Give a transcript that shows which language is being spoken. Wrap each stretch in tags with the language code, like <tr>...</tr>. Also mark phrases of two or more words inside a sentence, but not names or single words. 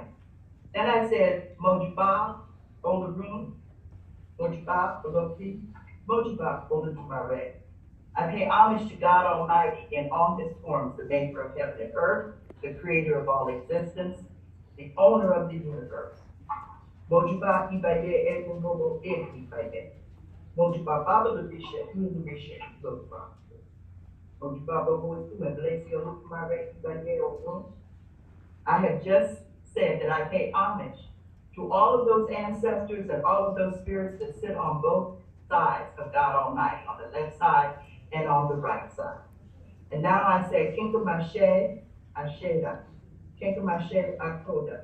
<en>Then I said,</en> <yo>Mojiba, Olurum, Mojiba, Olofi, Mojiba, Oludumare.</yo> <en>I pay homage to God Almighty in all his forms, the maker of heaven and earth, the creator of all existence, the owner of the universe.</en> <yo>Mojiba, Ibaye, Egungobo, Ibaye. Mojiba, Baba, Lurisha, Lurisha, Lurisha. Mojiba, Bobo, Ibaye, Oludumare, Ibaye, Oludumare.</yo> <en>I have just said that I pay homage to all of those ancestors and all of those spirits that sit on both sides of God Almighty, on the left side and on the right side. And now I say,</en> <yo>Kinkumashe, Asheda, Kinkumashe, Akoda.</yo>